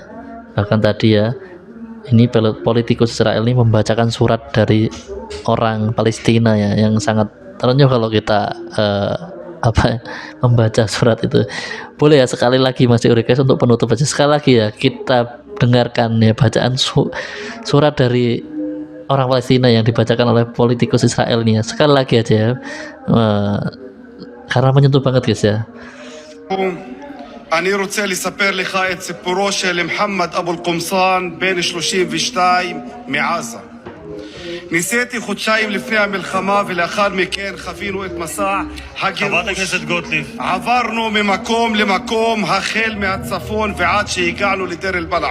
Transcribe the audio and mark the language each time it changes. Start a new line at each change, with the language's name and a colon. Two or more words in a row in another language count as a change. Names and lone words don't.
Indonesian: Bahkan tadi ya, ini politikus Israel ini membacakan surat dari orang Palestina ya, yang sangat terenyuh kalau kita membaca surat itu. Boleh ya sekali lagi Mas Request untuk penutup aja, sekali lagi ya kita dengarkan ya bacaan surat dari orang Palestina yang dibacakan oleh politikus Israel nih ya, sekali lagi aja ya, karena menyentuh banget guys ya.
Hebrew: אני רוצה לספר לך את סיפורו של מוחמד אבו אל-קומסאן בן 32 מעזה. ניסיתי חודשיים לפני המלחמה ולאחר מכן חווינו את מסע הגירוש. חברת הכנסת גוטליב. עברנו ממקום למקום החל מהצפון ועד שהגענו לדיר אל-בלח.